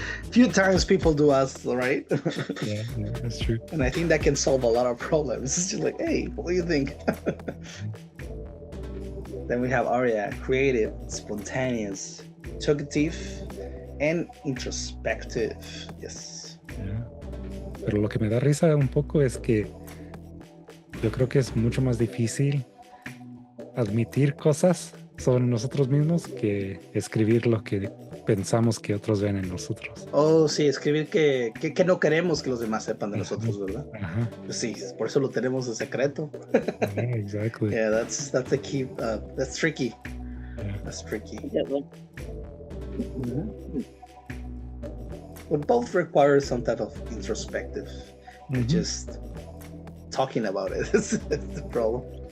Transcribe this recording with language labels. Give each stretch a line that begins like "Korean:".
English: Few times people do ask, right? yeah, that's true. And I think that can solve a lot of problems. It's just like, hey, what do you think? Then we have Aria, creative, spontaneous, talkative, and introspective. Yes. Yeah.
Spanish: Pero lo que me da risa un poco es que yo creo que es mucho más difícil admitir cosas sobre nosotros mismos que escribir lo que pensamos que otros ven en nosotros. Oh, sí, escribir que no queremos que los demás sepan de nosotros, ¿verdad? Ajá. Sí, por eso lo tenemos en secreto.
English: Yeah, exactly. Yeah, that's the key. That's tricky. That's tricky. Good one. Mhm. But both require some type of introspective. Mhm. Just talking about it is the problem.